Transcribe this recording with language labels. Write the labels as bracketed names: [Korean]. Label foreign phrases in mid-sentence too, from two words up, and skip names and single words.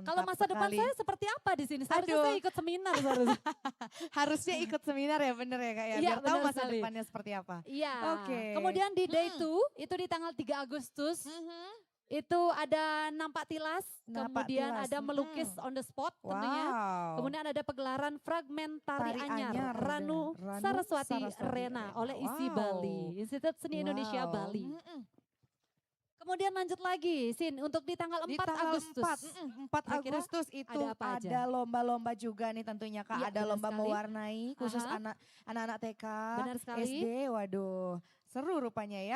[Indonesian] Kalau masa depan sekali. saya seperti apa di sini? Seharusnya Aduh. saya ikut seminar seharusnya. Harusnya ikut seminar ya bener ya Kak ya. Iya, Biar tahu benar masa sekali. depannya seperti apa. Iya. Oke. Kemudian di day 2 itu di tanggal 3 Agustus. Itu ada nampak tilas, Nampak kemudian tilas, ada melukis [English] on the spot [Indonesian] tentunya. Wow. Kemudian ada pegelaran fragmen tari Tari anyar, anyar Ranu, dengan Ranu Saraswati, Saraswati Rena Rena. oleh ISI Wow. Bali, Institut Seni Indonesia Wow. Bali. Kemudian lanjut lagi, Sin, untuk di tanggal 4 Di tanggal Agustus. 4 Kira-kira Agustus itu ada apa aja? ada lomba-lomba juga nih tentunya Kak. Iya, Ada benar lomba sekali. mewarnai khusus Aha. anak-anak TK, Benar sekali. SD. Waduh, seru rupanya ya.